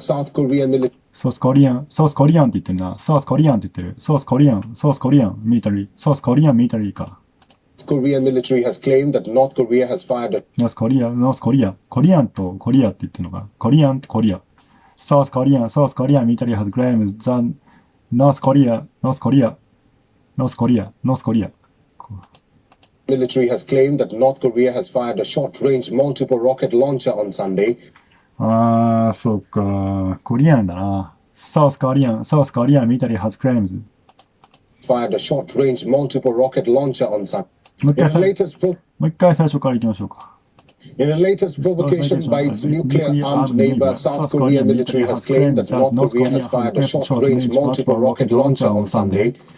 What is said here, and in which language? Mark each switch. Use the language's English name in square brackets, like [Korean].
[Japanese] South Korean って言ってるな。South Korean って言ってる。 [English] South Korean military か。 Korean military has claimed that North Korea has fired a [Japanese] North Korea コリアンとコリアって言ってるのか。コリアンとコリア。 [English] South Korean military has claimed that North Korea military has claimed that North Korea has fired a short-range multiple rocket launcher on Sunday. [Japanese] そうか。コリアンだな。 [English] South Korean military has claimed fired a short-range multiple rocket launcher on Sunday. [Japanese] もう一回最初から行きましょうか。 [English] In the latest provocation by its nuclear-armed neighbor, South Korean military has claimed that North Korea has fired a short-range multiple rocket launcher on Sunday.